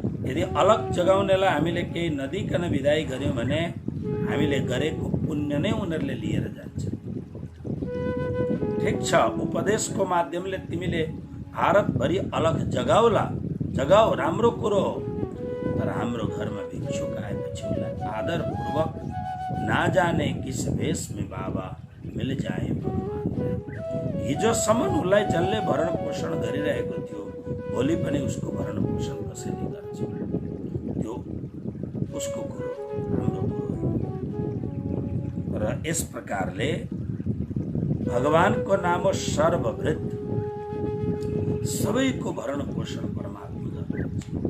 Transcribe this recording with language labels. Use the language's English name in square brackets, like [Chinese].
[Nepali] यदि अलख जगाउनेलाई हामीले केही नदिकन विदाई गर्यौँ भने हामीले गरेको पुण्य नै उनीहरूले लिएर जान्छ। ठिक छ, उपदेशको माध्यमले तिमीले भारतभरि अलख जगाउला, जगाऊ, राम्रो कुरो हो। तर हाम्रो घरमा भिक्षुक आएपछि उसलाई आदरपूर्वक, [Hindi] ना जाने किस भेष में बाबा मिल जाए भगवान। [Nepali] हिजोसम्म उसलाई जसले भरण पोषण गरिरहेको थियो, भोलि पनि उसको भरण पोषण कसैले गर्छ। त्यो उसको कुरो, हाम्रो कुरो। र यस प्रकारले भगवानको नाम हो सर्वभृत, सबैको भरण पोषण परमात्मा गर्नुहुन्छ।